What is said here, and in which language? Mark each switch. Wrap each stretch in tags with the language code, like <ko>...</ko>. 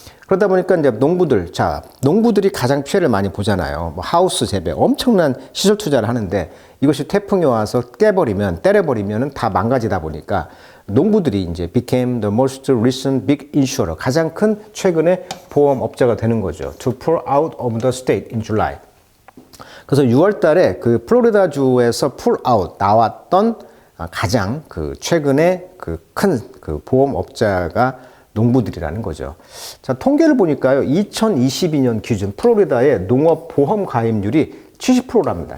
<ko>그러다 보니까 이제 농부들이 가장 피해를 많이 보잖아요. 뭐 하우스 재배, 엄청난 시설 투자를 하는데 이것이 태풍이 와서 때려버리면 다 망가지다 보니까 농부들이 이제</ko> <en>became the most recent big insurer,</en> <ko>가장 큰 최근의 보험업자가 되는 거죠.</ko> <en>to pull out of the state in July.</en> <ko>그래서 6월 달에 그 플로리다주에서 풀아웃 나왔던 가장 그 최근에 그 큰 그 보험업자가 농부들이라는 거죠. 자, 통계를 보니까요. 2022년 기준 플로리다의 농업 보험 가입률이 70%랍니다.</ko>